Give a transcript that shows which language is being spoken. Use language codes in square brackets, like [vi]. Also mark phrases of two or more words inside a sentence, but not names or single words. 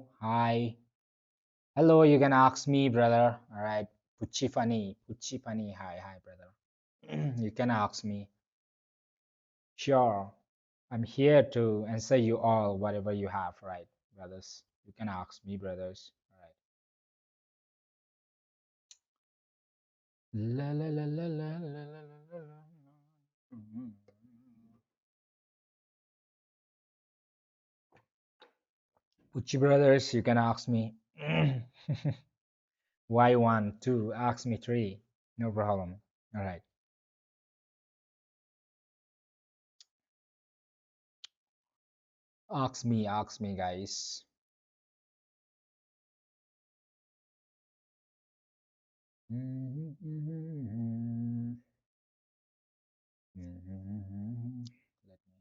[en] Hi. Hello, you can ask me, brother. All right. Puchifani. Puchifani. Hi, hi, brother. You can ask me. Sure. I'm here to answer you all, whatever you have, right, brothers? You can ask me, brothers. All right. La la la la la la la la la. Mhm. Puchi brothers, you can ask me. Why one, two? Ask me three. No problem. All right. Ask me, guys. Let me.